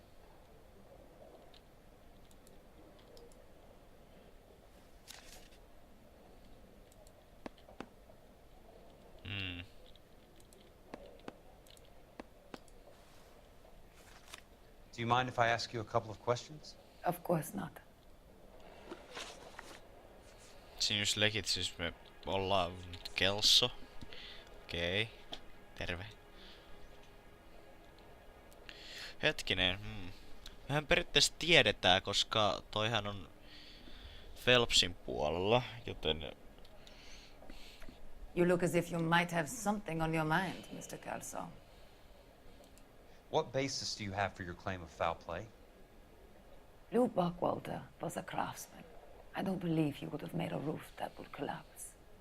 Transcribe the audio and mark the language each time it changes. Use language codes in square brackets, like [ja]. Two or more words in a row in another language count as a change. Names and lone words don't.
[en] Do you mind if I ask you a couple of questions? Of course not. [fi] Siinä just legit, siis me ollaan Kelso. Okei. Terve. Hetkinen. Mehän periaatteessa tiedetään, koska toihan on Phelpsin puolella, joten... [en] You look as if you might have something on your mind, Mr. Kelso. What basis do you have for your claim of foul play? Lou Buckwalter was a craftsman. I don't believe he would have made a roof that would collapse.